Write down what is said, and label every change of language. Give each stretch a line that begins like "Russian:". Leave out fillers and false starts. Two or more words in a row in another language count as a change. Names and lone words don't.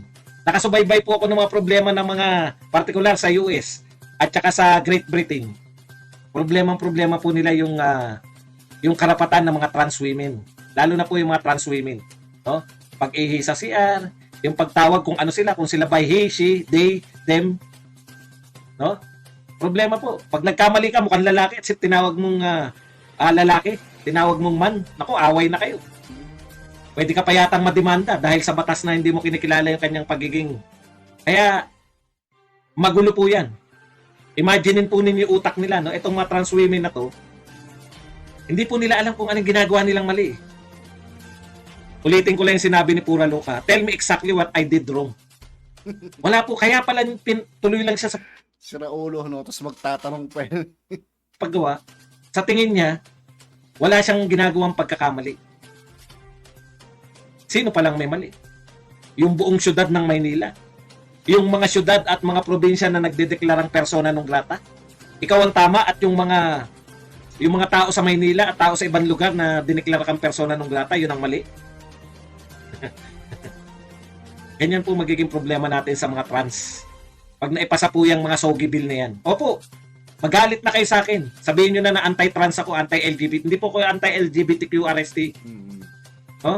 Filipino: Nakasubaybay po ako ng mga problema ng mga particular sa US at saka sa Great Britain. Problema po nila yung karapatan ng mga
English: trans women.
Filipino: Lalo na po yung mga
English: trans women.
Filipino: No? Pag-ihi sa CR, yung pagtawag kung ano sila, kung sila
English: by he, she, they, them.
Filipino: No? Problema po. Pag nagkamali ka, mukhang lalaki at tinawag mong lalaki, tinawag mong man, naku, away na kayo. Pwede ka pa yatang mademanda dahil sa batas na hindi mo kinikilala yung kanyang pagiging. Kaya, magulo po yan. Imaginein po ninyo yung utak nila, no? Itong mga
English: trans women
Filipino: na to, hindi po nila alam kung anong ginagawa nilang mali. Ulitin ko lang yung sinabi ni Pura Luca.
English: Tell me exactly what I did wrong.
Filipino: Wala po. Kaya pala tuloy lang siya sa Sira ulo, no? Tapos magtatanong pa yun. paggawa. Sa tingin niya, wala siyang ginagawang pagkakamali. Sino palang may mali? Yung buong syudad ng Maynila. Yung mga syudad at mga probinsya na nagdedeklarang
Latin: persona non grata.
Filipino: Ikaw ang tama at yung mga tao sa Maynila at tao sa ibang lugar na dineklara kang
Latin: persona non grata,
Filipino: yun ang mali. Ganyan po magiging problema natin sa mga trans. Pag naipasa po yung mga Sogi Bill na yan. Opo, magalit na kayo sa akin. Sabihin nyo na anti-trans ako, anti-LGBT. Hindi po ko anti-LGBTQ RST. Oh?